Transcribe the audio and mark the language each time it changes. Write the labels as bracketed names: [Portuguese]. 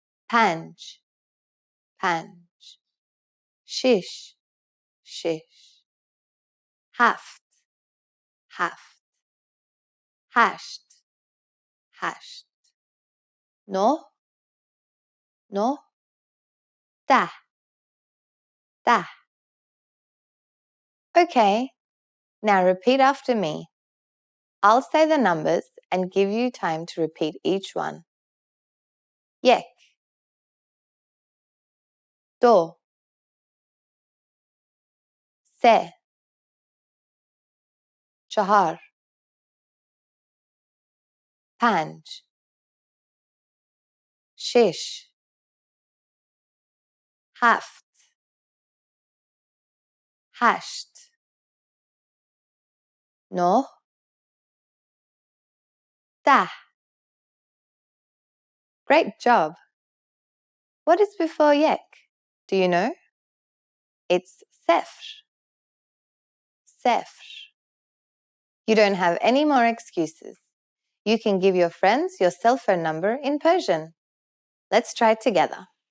[Persian] پنج شش هفت هشت نه ده. [English] Okay, now repeat after me. I'll say the numbers and give you time to repeat each one. [Persian] یک دو سه چهار پنج شش هفت هشت نه ده. [English] Great job. What is before یک? Do you know? It's صفر. You don't have any more excuses. You can give your friends your cell phone number in Persian. Let's try it together.